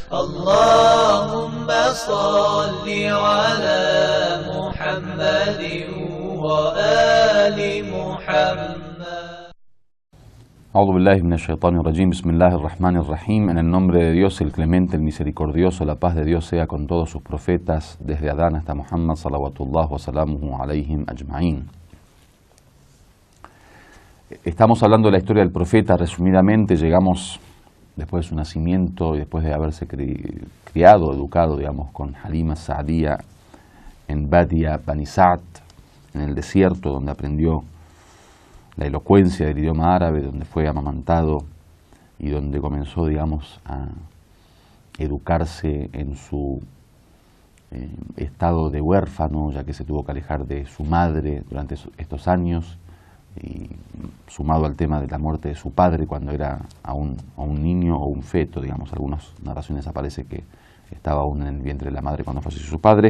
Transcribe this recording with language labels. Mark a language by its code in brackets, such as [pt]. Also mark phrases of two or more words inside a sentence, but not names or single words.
[ar] اللهم صل على محمد وآل محمد. أعوذ بالله من الشيطان الرجيم. بسم الله الرحمن الرحيم. [es] En el nombre de Dios, el clemente, el misericordioso, la paz de Dios sea con todos sus profetas, desde Adán hasta Muhammad, [ar] صلوات الله وسلامه عليهم أجمعين. [es] Estamos hablando de la historia del profeta. Resumidamente, llegamos después de su nacimiento y después de haberse criado, educado, digamos, con Halima Sa'diyya en Badia Bani Sa'd, en el desierto, donde aprendió la elocuencia del idioma árabe, donde fue amamantado y donde comenzó, digamos, a educarse en su estado de huérfano, ya que se tuvo que alejar de su madre durante estos años, y sumado al tema de la muerte de su padre cuando era aún un niño o un feto, digamos, algunas narraciones aparece que estaba aún en el vientre de la madre cuando falleció su padre.